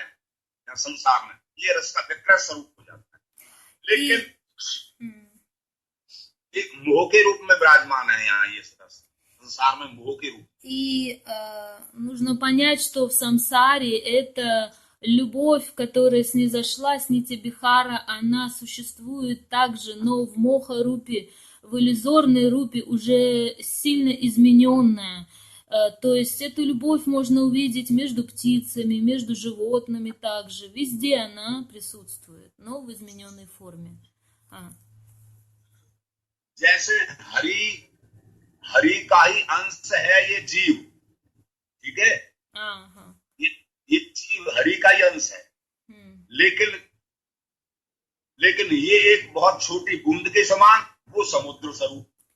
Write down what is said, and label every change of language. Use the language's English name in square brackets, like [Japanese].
[Hindi] यहाँ संसार में ये रस का विकृत स्वरूप हो जाता है, लेकिन एक मोह के रूप में विराजमान है यहाँ ये रस, संसार में मोह के रूप। [Russian] И нужно понять, что в самсаре это любовь, которая снизошла с нити Бихара, она существует также, но в моха-рупе, в иллюзорной рупе уже сильно измененная. То есть эту любовь можно увидеть между птицами, между животными также. Везде она присутствует, но в измененной форме. [Hindi] जैसे हरि का ही अंश है ये जीव, ठीक है? ये जीव हरि का ही अंश है, लेकिन ये एक बहुत छोटी बूंद के समान, वो समुद्र स्वरूप।